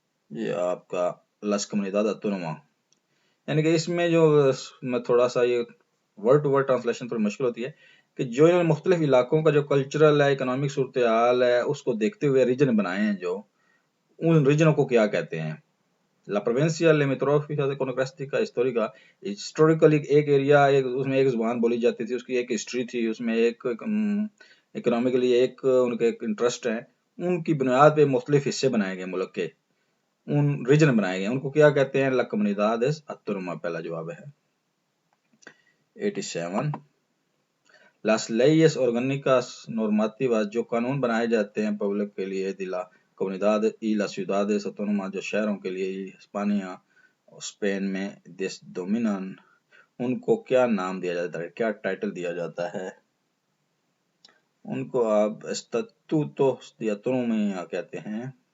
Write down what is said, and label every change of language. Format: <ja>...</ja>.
<ur>یہ آپ کا las comunidad autónoma. یعنی کہ اس میں جو میں تھوڑا سا یہ ورڈ ٹو ورڈ ٹرانسلیشن تھوڑی مشکل ہوتی ہے کہ جو انہوں نے مختلف علاقوں کا جو کلچرل ہے، اکنامک صورتحال ہے، اس کو دیکھتے ہوئے ریجن بنائے ہیں، جو ان ریجنوں کو کیا کہتے ہیں.</ur> <es>La provincia limítrofe con características históricas.</es> <ur>Historically ایک ایریا، اس میں ایک زبان بولی جاتی تھی، اس کی ایک ہسٹری تھی، اس میں ایک اکنامکلی ایک ان کے انٹرسٹ ہیں، ان کی بنیاد پہ مختلف حصے بنائے گئے ملک کے، ان ریجن بنائے گئے، ان کو کیا کہتے ہیں.</ur> <es>La comunidades autónomas</es> <ur>پہلا جواب ہے. 87.</ur> <es>Las leyes orgánicas normativas.</es> <ur>جو قانون بنائے جاتے ہیں پبلک کے لیے دلا</ur> <es>comunidades y las ciudades autónomas،</es> <ur>جو شہروں کے لیے ہسپانیہ اسپین میں dominan، ان کو کیا نام دیا جاتا ہے، کیا ٹائٹل دیا جاتا ہے. ان کو آپ estatutos de autonomía کہتے ہیں.</ur>